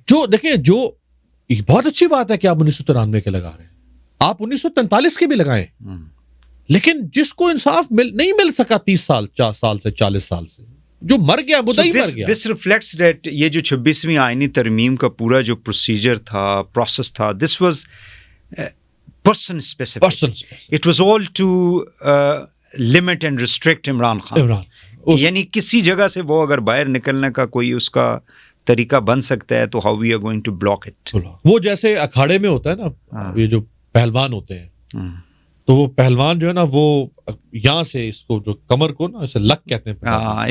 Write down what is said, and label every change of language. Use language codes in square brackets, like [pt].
[ur] جو دیکھیں, جو بہت اچھی بات ہے کہ آپ 1993 کے لگا رہے ہیں, آپ 1943 کے بھی لگائیں, لیکن جس کو انصاف نہیں مل سکا 30 سال سے 40 سال سے, جو مر گیا مدعی مر گیا. [en] This reflects that [ur] یہ جو 26ویں آئینی ترمیم کا پورا جو پروسیجر تھا, پروسیس تھا, [en] this was person specific. It was all to limit and restrict Imran Khan. [ur] یعنی کسی جگہ سے وہ اگر باہر نکلنے کا کوئی اس کا طریقہ بن سکتا ہے تو [en] how we are going to block it. [ur] وہ جیسے اکھاڑے میں ہوتا ہے نا, یہ جو پہلوان ہوتے ہیں, تو وہ پہلوان جو ہے نا, وہ یہاں سے اس کو جو کمر کو نا اسے لک کہتے ہیں,